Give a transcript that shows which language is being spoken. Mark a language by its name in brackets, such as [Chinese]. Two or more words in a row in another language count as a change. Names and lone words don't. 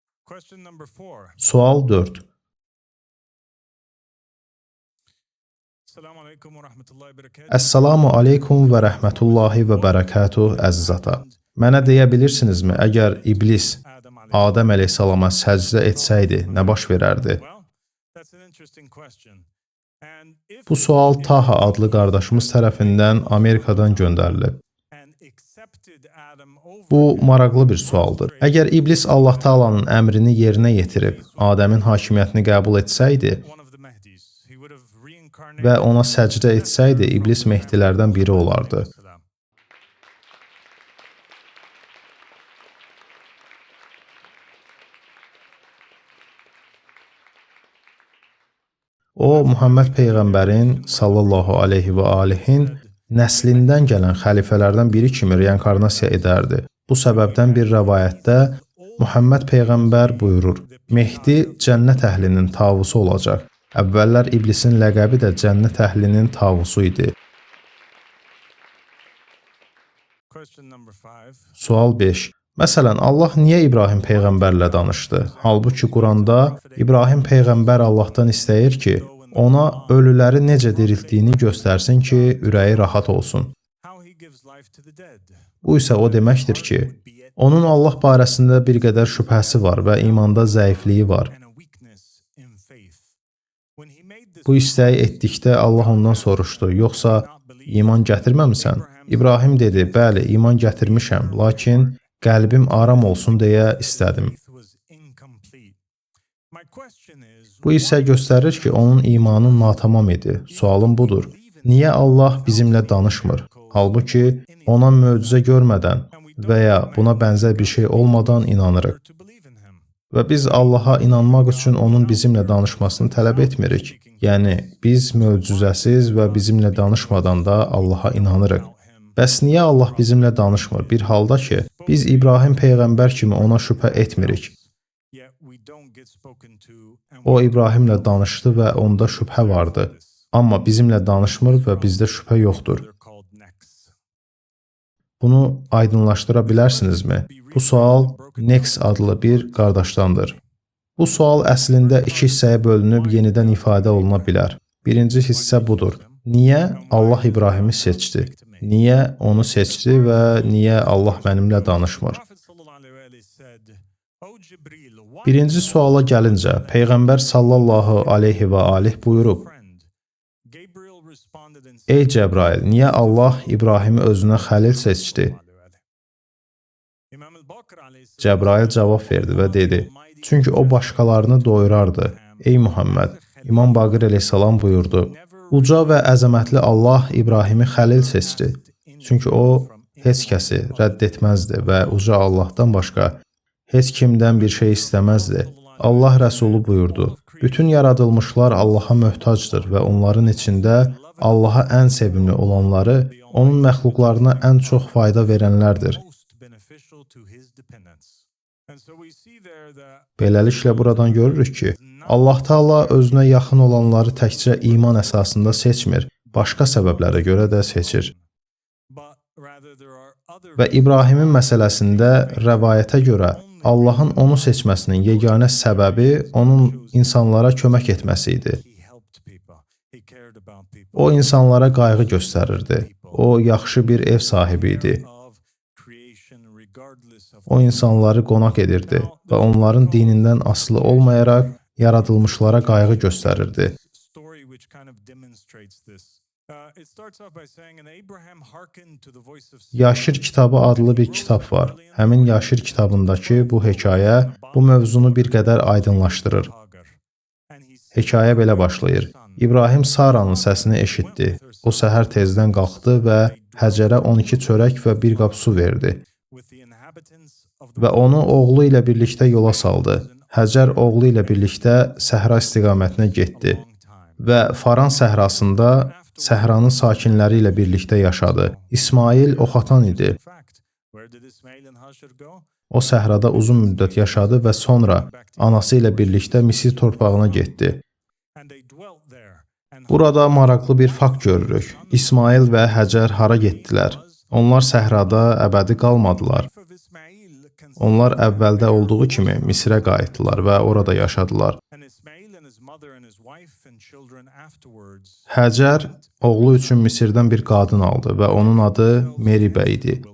[English] Question number 4. [Azerbaijani] Sual 4. [Arabic] السلام عليكم و رحمة الله و بركاته. السلام عليكم و رحمة الله و بركاته [Azerbaijani] əziz ata. Mənə deyə bilirsinizmi, əgər iblis Adəm əleyhissalama səcdə etsəydi, nə baş verərdi? [English] Well, that's an interesting question. And if [Azerbaijani] Bu sual Taha adlı qardaşımız tərəfindən Amerikadan göndərilib. [English] and accepted Adam over [Azerbaijani] Bu maraqlı bir sualdır. Əgər iblis Allah Taala'nın əmrini yerinə yetirib, Adəmin hakimiyyətini qəbul etsəydi [English] one of the Mahdis, he would have reincarnated [Azerbaijani] və ona səcdə etsəydi, iblis Mehdilərdən biri olardı. O, Muhammed Peyğəmbərin [Arabic] صلى الله عليه و آله [Azerbaijani] nəslindən gələn xəlifələrdən biri kimi reinkarnasiya edərdi. Bu səbəbdən bir rəvayətdə Muhammed Peyğəmbər buyurur, Mehdi cənnət əhlinin tavusu olacaq. Əvvəllər iblisin ləqəbi də cənnət əhlinin tavusu idi. [English] Question number 5. [Azerbaijani] Sual 5. Məsələn, Allah niyə İbrahim Peyğəmbərlə danışdı? Halbuki Quranda İbrahim Peyğəmbər Allahdan istəyir ki, ona ölüləri necə diriltdiyini göstərsin ki, ürəyi rahat olsun. [English] How he gives life to the dead. [Azerbaijani] Bu isə o deməkdir ki, onun Allah barəsində bir qədər şübhəsi var və imanda zəifliyi var. [English] And a weakness in faith. When he made this [Azerbaijani] Bu istəyi etdikdə Allah ondan soruşdu, yoxsa iman gətirməmisən? İbrahim dedi, bəli, iman gətirmişəm, lakin qəlbim aram olsun deyə istədim. [English] faith was incomplete. My question is, [Azerbaijani] Bu isə göstərir ki, onun imanı natamam idi. Sualım budur. Niyə Allah bizimlə danışmır? Halbuki ona möcüzə görmədən və ya buna bənzər bir şey olmadan inanırıq. [English] to believe in him. [Azerbaijani] Və biz Allaha inanmaq üçün onun bizimlə danışmasını tələb etmirik. Yəni, biz möcüzəsiz və bizimlə danışmadan da Allaha inanırıq. Bəs niyə Allah bizimlə danışmır? Bir halda ki, biz İbrahim Peyğəmbər kimi ona şübhə etmirik. [English] Yet we don't get spoken to and [Azerbaijani] O İbrahimlə danışdı və onda şübhə vardı. Amma bizimlə danışmır və bizdə şübhə yoxdur. [English] they're called necks. [Azerbaijani] Bunu aydınlaşdıra bilərsinizmi? Bu sual Nex adlı bir qardaşdandır. Bu sual əslində iki hissəyə bölünüb yenidən ifadə oluna bilər. Birinci hissə budur. Niyə Allah İbrahimi seçdi? Niyə onu seçdi və niyə Allah mənimlə danışmır? [English] Prophet [Arabic] صلى الله عليه و سلم [English] said, "O Jibril, why [Azerbaijani] Birinci suala gəlincə, Peyğəmbər [Arabic] صلى الله عليه و آله [Azerbaijani] buyurub, [English] friend?" Gabriel responded and said, [Azerbaijani] Ey Cəbrail, niyə Allah İbrahimi özünə xəlil seçdi? [English] Imam al-Baqir aleyhisselam [Azerbaijani] Cəbrail cavab verdi və dedi, çünki o başqalarını doyurardı. Ey Muhammed, İmam Baqir əleyhissalam buyurdu, uca və əzəmətli Allah İbrahimi xəlil seçdi. Çünki o heç kəsi rədd etməzdi və uca Allahdan başqa heç kimdən bir şey istəməzdi. Allah Rəsulu buyurdu, bütün yaradılmışlar Allaha möhtacdır və onların içində Allaha ən sevimli olanları, onun məxluqlarına ən çox fayda verənlərdir. [English] most beneficial to his dependents. And so we see there that [Azerbaijani] Beləliklə buradan görürük ki, Allah Taala özünə yaxın olanları təkcə iman əsasında seçmir, başqa səbəblərə görə də seçir. [English] but rather there are other [Azerbaijani] Və İbrahimin məsələsində rəvayətə görə Allahın onu seçməsinin yeganə səbəbi onun insanlara kömək etməsi idi. [English] he helped people. He cared about people. [Azerbaijani] O insanlara qayğı göstərirdi. O yaxşı bir ev sahibi idi. [English] Of creation regardless of [Azerbaijani] O insanları qonaq edirdi və onların dinindən asılı olmayaraq yaradılmışlara qayğı göstərirdi. [English] story which kind of demonstrates this. It starts off by saying, "And Abraham hearkened to the voice of [Azerbaijani] Yaşir kitabı adlı bir kitab var. Həmin Yaşir kitabındakı bu hekayə bu mövzunu bir qədər aydınlaşdırır. [English] Hagar." And he said, [Azerbaijani] Hekayə belə başlayır. İbrahim Saranın səsini eşitdi. O səhər tezdən qalxdı və Həcərə 12 çörək və bir qap su verdi [English] "With the inhabitants of the [Azerbaijani] və onu oğlu ilə birlikdə yola saldı. Həcər oğlu ilə birlikdə səhra istiqamətinə getdi [English] long time." [Azerbaijani] və Faran səhrasında səhranın sakinləri ilə birlikdə yaşadı. İsmail oxatan idi. [English] In fact, where did Ismail and Hajar go? [Azerbaijani] O səhrada uzun müddət yaşadı və sonra anası ilə birlikdə Misir torpağına getdi. [English] And they dwelt there. And [Azerbaijani] Burada maraqlı bir fakt görürük. İsmail və Həcər hara getdilər? Onlar səhrada əbədi qalmadılar. [English] of Ismail [Azerbaijani] Onlar əvvəldə olduğu kimi Misrə qayıtdılar və orada yaşadılar. Həcər oğlu üçün Misirdən bir qadın aldı və onun adı Meribə idi.